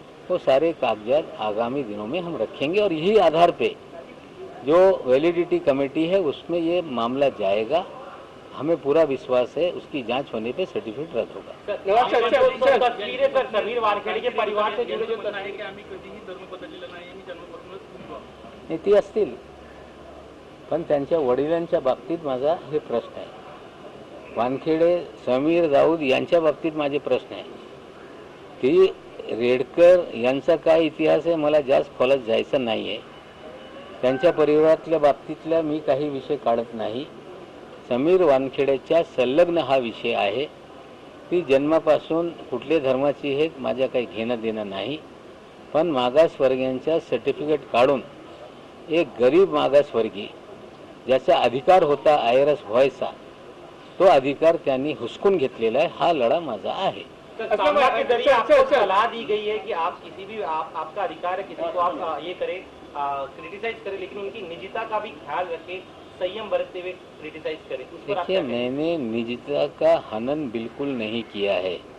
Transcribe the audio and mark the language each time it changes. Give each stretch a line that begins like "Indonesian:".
Hindi: वो सारे कागजात आगामी दिनों में हम रखेंगे और यही आधार पे जो वैलिडिटी कमेटी है उसमें ये मामला जाएगा. हमें पूरा विश्वास है उसकी जांच होने पे सर्टिफिकेट रद्द होगा। तस्वीरें सर समीर वानखेडे के परिवार से जुड़े जो तस्वीरें
Marathi: आम्ही कधीही धर्म बदललेला नाही आणि जन्मापासूनच हिंदू आहोत. नाही, ती असतील, पण त्यांच्या वडिलांच्या बाबतीत माझा हे प्रश्न आहे. वानखेडे समीर राऊत यांच्या बाबतीत माझे प्रश्न आहे. ती रेडकर यांचा काय इतिहास आहे मला जास्त खोलात जायचं नाही आहे. त्यांच्या परिवारातल्या बाबतीतल्या मी काही विषय काढत नाही. समीर वानखेडेच्या संलग्न हा विषय आहे. ती जन्मापासून कुठल्या धर्माची हे माझ्या काही घेणं देणं नाही. पण मागासवर्गीयांच्या सर्टिफिकेट काढून एक गरीब मागासवर्गीय ज्याचा अधिकार होता आयरस व्हायचा तो अधिकार त्यांनी हुसकून घेतलेला आहे. हा लढा माझा आहे.
Hindi: सामना के जरिए आपको सलाह दी गई है कि आप किसी भी आपका अधिकार है किसी को आप ये करें क्रिटिसाइज करें, लेकिन उनकी निजता का भी ख्याल रखें, संयम बरतते हुए क्रिटिसाइज करें. उस पर आप देखिए, क्या कहें? मैंने निजता का हनन बिल्कुल नहीं किया है.